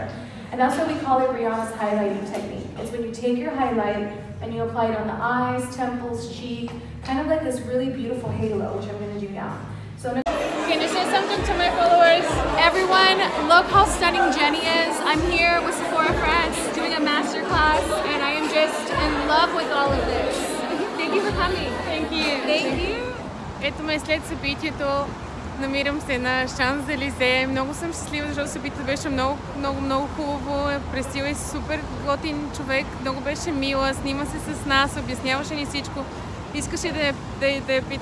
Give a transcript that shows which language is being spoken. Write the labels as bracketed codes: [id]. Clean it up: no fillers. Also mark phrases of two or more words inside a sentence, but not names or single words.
[en] And that's why we call it Rihanna's highlighting technique. It's when you take your highlight and you apply it on the eyes, temples, cheek, kind of like this really beautiful halo, which I'm going to do now. So can you say something to my followers? Everyone, look how stunning Jenny is. I'm here with Sephora France doing a masterclass, and I am just in love with all of this. Thank you for coming. Thank you. Thank you. [bg] Ето ме след събитието. Намирам се на Шанс-Елизе. Много съм щастлива, защото събитието беше много хубаво. Пресила е супер готин човек. Много беше мила. Снима се с нас, обясняваше ни всичко. Искаше да я питаме.